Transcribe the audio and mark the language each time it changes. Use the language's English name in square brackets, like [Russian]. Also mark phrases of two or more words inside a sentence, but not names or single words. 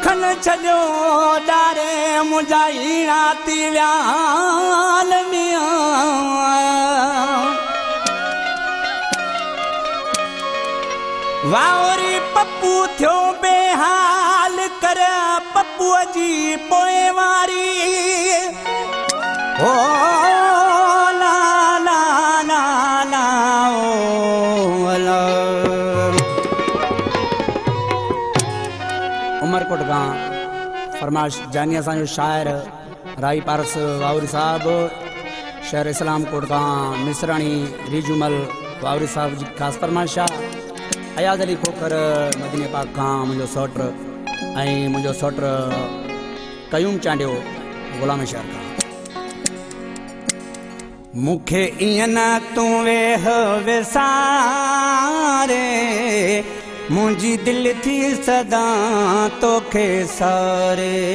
[Sindhi] छॾियो ॾारे मुंहिंजा हीणा थी विया वावरी पप्पू थियो बेहाल कर पप्पूअ जी पोइवारी ओ ला ला ला ला ओ ला उमरकोट खां फरमाइश जानी असांजो शाइर राई पारस वावरी साहब शहर इस्लामकोट खां मिसराणी रिजुमल वावरी साहब जी ख़ासि फरमाइश आहे अयाज़ अली खोखर मदीने पाक खां मुंहिंजो सौट ऐं मुंहिंजो सौट कयूम चांडियो ग़ुलाम शहर खां मूंखे ईअं न तूं वेह विसारे मुंहिंजी दिलि थी सदा तोखे सारे